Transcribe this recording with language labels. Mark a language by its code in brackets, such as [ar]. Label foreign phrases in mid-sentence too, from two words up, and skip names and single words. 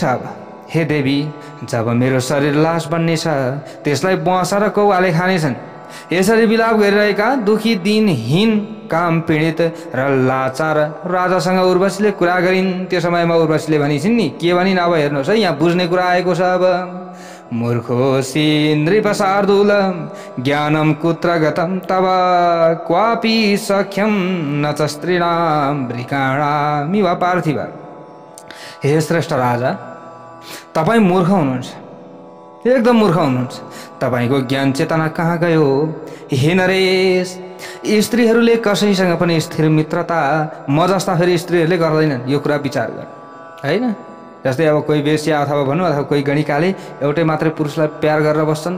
[ne] अब हे देवी, जब मेरो शरीर लास बन्नेछ त्यसलाई बुवासा र कौवाले खानेछन्। यसरी विलाप गरिरहेका दुखी दिनहीन काम पीडित र लाचार राजासँग उर्वशीले कुरा गरिन्। त्यो समयमा उर्वशीले भनिन् नि, के भनिन् अब हेर्नुहोस् है, यहाँ बुझ्ने कुरा आएको छ। [sa] अब मूर्खोसी नृपशार्दूल ज्ञानम कुत्र गतम तव क्वापि सख्यम न च स्त्रीणाम वृकाणामिव पार्थिव। [ne] हे श्रेष्ठ राजा, तपाईँ मूर्ख हुनुहुन्छ, एकदम मूर्ख हुनुहुन्छ। तपाईको ज्ञान चेतना कहाँ गयो? हे नरेश, स्त्रीहरूले कसैसँग पनि स्थिर मित्रता म जस्ता फेरि स्त्रीहरूले गर्दैनन्। यो कुरा विचार गर हैन। जस्तै अब कोही वेश्या अथवा भनौँ अथवा कोही गणिकाले एउटै मात्रै पुरुषलाई प्यार गरेर बस्छन् त?